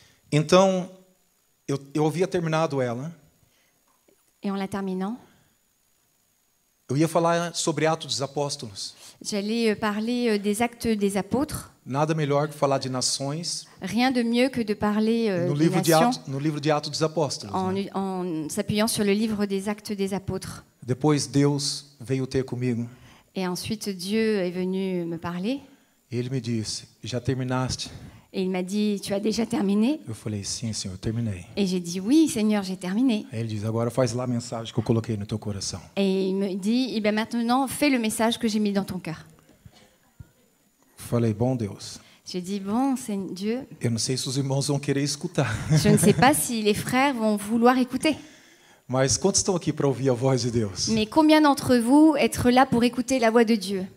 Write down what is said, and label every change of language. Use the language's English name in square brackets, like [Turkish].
[Portuguese] Então, eu havia terminado ela. [French] Et en la terminant, [Portuguese] Eu ia falar sobre Atos dos Apóstolos. [French] j'allais parler des actes des apôtres. [Portuguese] Nada melhor que falar de nações [French] Rien de mieux que de parler [Portuguese] no [French] des [Portuguese] livro de [French] nations [Portuguese] Atos, no livro de Atos dos Apóstolos. Né? [French] en s'appuyant sur le livre des actes des apôtres. [Portuguese] Depois Deus veio ter comigo [French] Et ensuite, Dieu est venu me parler [Portuguese] e Ele me disse: já terminaste? [French] et il m'a dit, tu as déjà terminé? [Portuguese] Eu falei: sim, Senhor, eu terminei. [French] Et j'ai dit, oui, Seigneur, j'ai terminé. [Portuguese] Aí Ele diz: agora faz lá a mensagem que eu coloquei no teu coração. [French] Et il me dit, eh bien maintenant, fais le message que j'ai mis dans ton cœur. [Portuguese] Falei: bom Deus, [French] J'ai dit, bon, c'est Dieu, [Portuguese] eu não sei se os irmãos vão querer escutar, [French] je ne sais pas si les frères vont vouloir écouter. [Portuguese] mas quantos estão aqui para ouvir a voz de Deus? [French] Mais combien d'entre vous être là pour écouter la voix de Dieu?